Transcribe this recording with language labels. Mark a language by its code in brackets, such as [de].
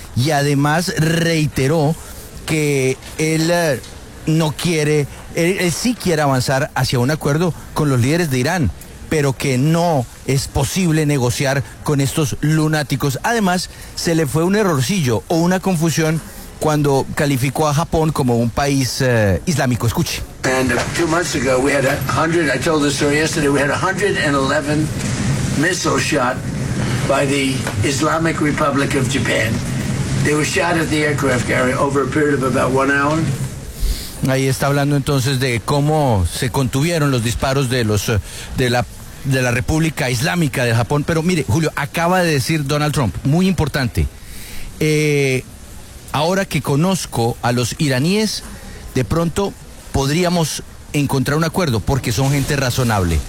[es] Y además reiteró que él no quiere, él sí quiere avanzar hacia un acuerdo con los líderes de Irán, pero que no es posible negociar con estos lunáticos. Además, se le fue un errorcillo o una confusión cuando calificó a Japón como un país islámico. Escuche. [en] And 2 months ago we had 100, I told the story yesterday, we had 111 missiles shot by the Islamic Republic of Japan. They were shot at the aircraft carrier over a period of about 1 hour. [es] Ahí está hablando entonces de cómo se contuvieron los disparos de los de la República Islámica de Japón. Pero mire, Julio, acaba de decir Donald Trump, muy importante, ahora que conozco a los iraníes, de pronto podríamos encontrar un acuerdo porque son gente razonable.